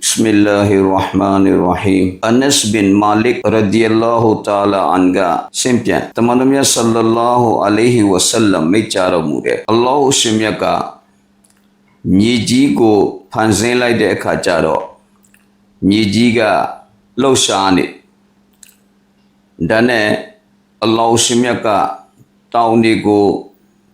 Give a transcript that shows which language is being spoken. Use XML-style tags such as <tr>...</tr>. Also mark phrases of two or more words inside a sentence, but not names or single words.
<ar>بسم الله الرحمن الرحيم.</ar> <my>Anas bin Malik</my> <ar>رضي الله تعالى عنها</ar> <my>ရှင်ပြန်တမန်တော်မြတ်</my> <ar>صلى الله عليه وسلم</ar> <my>မိတ်ကြတော်မူတယ်အလ္လာဟ်ရှင်မြတ်ကမြေကြီးကိုဖန်ဆ င်းလိုက်တဲ့အခါကျတော့မြေကြီးကလှုပ်ရှားနေဒါနဲ့အလ္လာဟ်ရှင်မြတ်ကတောင်တွေကိုဖ</my>